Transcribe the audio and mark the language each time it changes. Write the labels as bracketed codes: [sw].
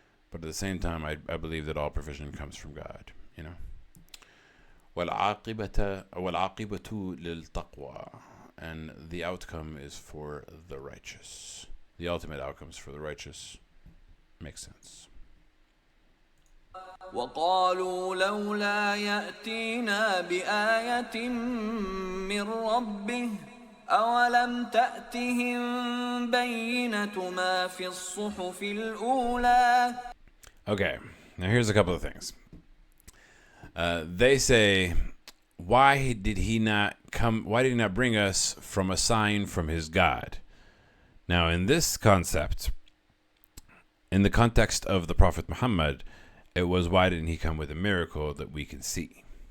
[en] But at the same time, I believe that all provision comes from God, [ar] وَالْعَاقِبَةُ لِلْتَقْوَى. [en] And the outcome is for the righteous. The ultimate outcome is for the righteous. Makes sense. [ar] وقالوا لولا يأتينا بآية من ربه أولم تأتهم بينة ما في الصحف الأولى. [en] Okay, now here's a couple of things. They say, why did he not come? Why did he not bring us from a sign from his God? Now, in this concept, in the context of the Prophet Muhammad, it was, why didn't he come with a miracle that we can see?